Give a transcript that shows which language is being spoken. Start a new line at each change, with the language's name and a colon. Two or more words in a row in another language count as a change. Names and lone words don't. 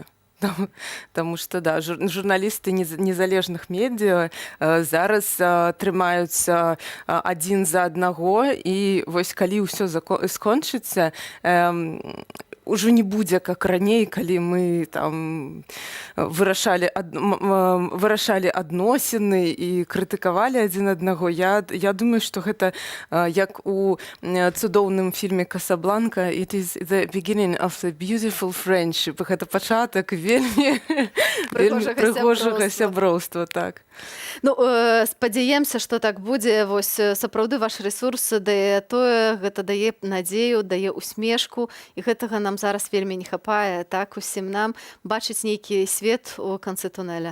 Belarusian: Таму што, да, журналісты незалежных медыа зараз трымаюцца адзін за аднаго, і вось калі ўсё скончыцца, ўжо не будзе, как раней, калі мы там вырашалі адносіны і крытыкавалі адзін аднаго. Я думаю, што гэта як у цудоўным фільме «Касабланка»,
English: «It is the beginning of the beautiful friendship».
Belarusian: Гэта пачатак вельмі прыгожага сяброўства, так. Ну, спадзяемся, што так будзе. Вось сапраўды ваш рэсурс дае тое, гэта дае надзею, дае усмешку, і гэтага нам зараз вельмі не хапае. Так, усім нам бачыць нейкі свет у канцы тунэля.